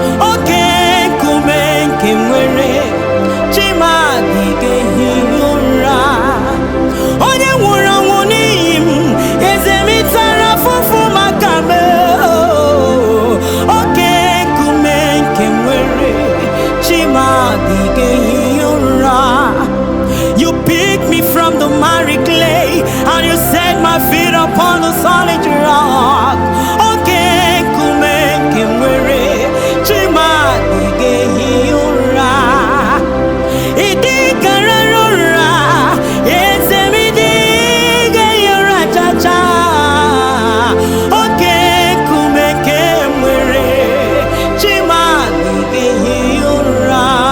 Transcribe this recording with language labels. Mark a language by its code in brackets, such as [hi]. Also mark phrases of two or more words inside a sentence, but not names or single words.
[ig] Oke nkume nke nwere Chima adịghị ehi ụra. Onye nwụrụ anwụ n'ihi m, eze m, ị tara afụfụ maka m. Oke nkume nke nwere, Chima adịghị ehi ụra. [en] You pick me from the miry clay. And you set my feet upon the solid rock. [ig] Oke nkume nke nwere, chi m adịghị ehi ụra. Ị dịghị arara ụra, eze m, ị dịghị ehi ụra cha cha. Oke nkume nke nwere, chi m adịghị ehi ụra.